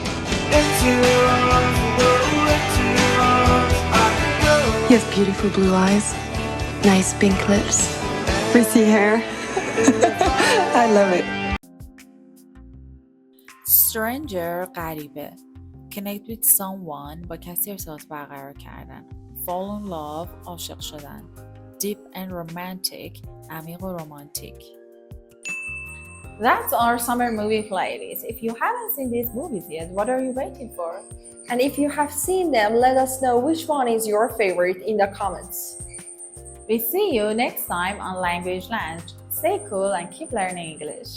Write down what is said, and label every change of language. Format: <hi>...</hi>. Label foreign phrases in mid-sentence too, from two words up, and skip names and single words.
<en>He has beautiful blue eyes, nice pink lips, frizzy hair. I love it. Stranger غریبه. Connect with someone</en> <fa>با کسی ارتباط برقرار کردن.</fa> <en>Fall in love</en> <fa>عاشق شدن.</fa> <en>Deep and romantic</en> <fa>عمیق و رمانتیک.</fa> <en>That's our summer movie playlist. If you haven't seen these movies yet, what are you waiting for? And if you have seen them, let us know which one is your favorite in the comments. We see you next time on Language Lounge. Stay cool and keep learning English.</en>